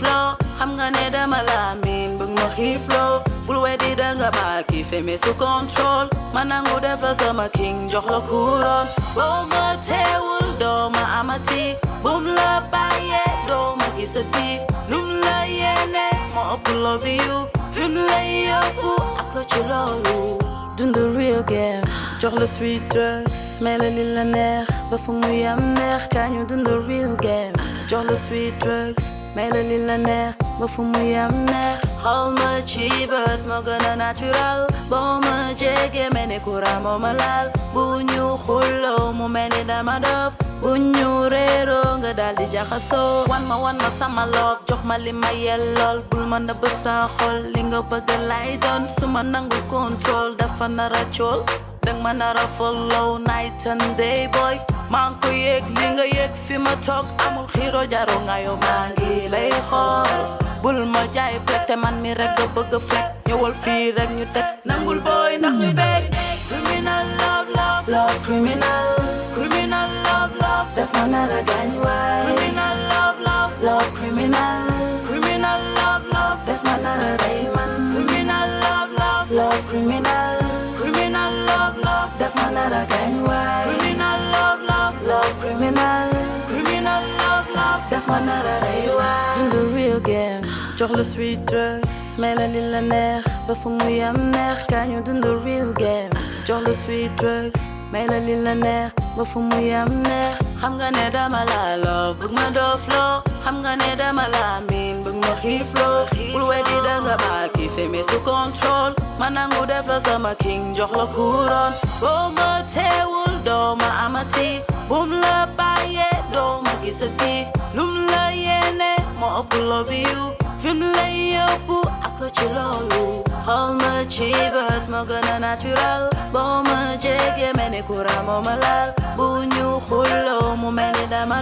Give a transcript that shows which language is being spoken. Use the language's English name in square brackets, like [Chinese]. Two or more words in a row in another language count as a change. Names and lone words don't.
[Wolof] loo xam nga ne dama la miin bëgg ma xiif loo bul weddi danga ma kiife [French] mais sous contrôle [Wolof] ma nangu def la sama king jox la couronne boo ma teewul doo ma amati bum la bàyyee doo ma gisati lum la yéene ma ëpp [English] love you [Wolof] fim lay yóbbu ak lo ci loolu dund [English] real game [Wolof] jox la [English] sweet drugs [Wolof] may la li la neex ba fu mu yam neex kañu dund [English] real game [Wolof] jox la [English] sweet drugs [Wolof] may la li la neex ba fu mu yam neex xool ma ci bët moo gën a natural boo ma jege mel ni courant moo ma laal bu ñu xulloo mu mel ni dama dof bu ñu réeroo nga daal di jaxasoo wan ma sama love jox ma li ma yellool bul ma nëbb sa xol li nga bëgg lay doon su ma nangu contrôle dafa nara cool dang ma nara [English] follow night and day boy [Wolof] maa ngi ko yëg li nga yëg fi ma toog amul xiiro jaro nga yow maa ngi lay xool bul ma jaay plate man mi rek nga bëgg flek ñëwal fii rek ñu teg nangul boy ndax ñu bég [English] criminal love love love criminal criminal love love [Wolof] def ma nara gaañ waay [English] criminal love love love criminal criminal love love [Wolof] def ma nara rey man [English] criminal love love love criminal criminal love love [Wolof] def ma nara gaañ waay [English] criminal love love love criminal criminal love love [Wolof] def ma nara rey waay [English] in the real game [Wolof] jox la [English] sweet drugs [Wolof] may la li la neex ba fu mu yam neex kañu dund [English] real game [Wolof] jox la [English] sweet drugs [Wolof] may la li la neex ba fu mu yam neex xam nga ne dama la love bëgg ma doof loo xam nga ne dama la miin bëgg ma xiif loo bul weddi danga ma kiife [French] mais sous contrôle [Wolof] ma nangu def la sama king jox la couronne boo ma teewul doo ma amati bum la bàyyee doo ma gisati lum la yéene moo ëpp [English] love you [Wolof] fim lay yóbbu ak lo ci loolu xool ma ci bët moo gën a natural boo ma jege mel ni courant moo ma laal bu ñu xulloo mu mel ni dama